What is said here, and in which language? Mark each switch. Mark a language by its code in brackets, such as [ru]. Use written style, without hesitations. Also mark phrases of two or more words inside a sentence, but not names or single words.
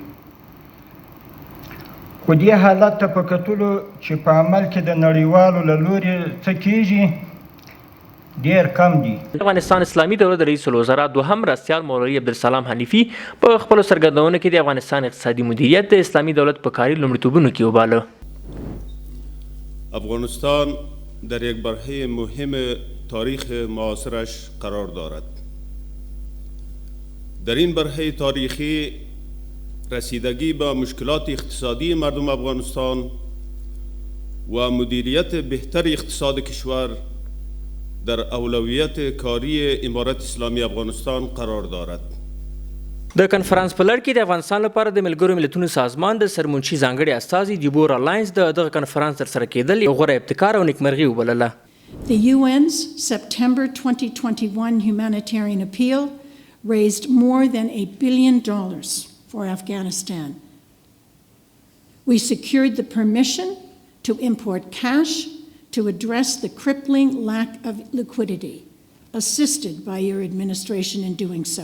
[ps] خو دې حالت ته په کتلو چې په عمل کې د نړیوالو له لورې څه کیږي ډیر کم دي. افغانستان اسلامي دولت رئیس الوزرا دوهم مرستیال مولوي عبدالسلام حنیفي په خپلو څرګندونو کې د افغانستان اقتصادي مدیریت د اسلامي دولت په کاري لومړیتوبونو کې وباله. [fa] افغانستان در یک برهه مهم تاریخ معاصرش قرار دارد. در این برهه تاریخی رسیدگی به مشکلات اقتصادی مردم افغانستان و مدیریت بهتر اقتصاد کشور در اولویت کاری امارت اسلامی افغانستان قرار دارد. [ps] د کنفرانس په لړ کې د افغانستان لپاره د ملګرو ملتونو سازمان د سرمنشي ځانګړي استازي دیبورا لاینز دغه کنفرانس ترسره کېدل یو غوره ابتکار او نیکمرغي وبلله. [en] The UN's September 2021 humanitarian appeal raised more than $1 billion for Afghanistan. We secured the permission to import cash to address the crippling lack of liquidity, assisted by your administration in doing so.